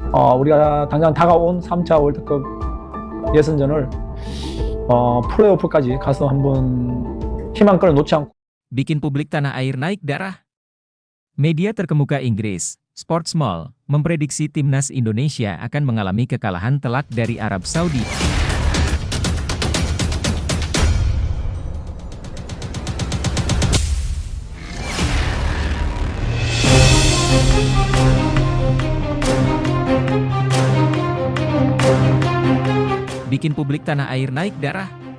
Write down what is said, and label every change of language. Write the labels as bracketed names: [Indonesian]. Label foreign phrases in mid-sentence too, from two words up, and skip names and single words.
[Korean] 우리가 당장 다가온 3차 월드컵 예선전을 플레이오프까지 가서 한번 희망권을 놓지 않고 [Indonesian] Bikin publik tanah air naik darah. Media terkemuka Inggris, Sportsmall, memprediksi timnas Indonesia akan mengalami kekalahan telak dari Arab Saudi. Bikin publik tanah air naik darah.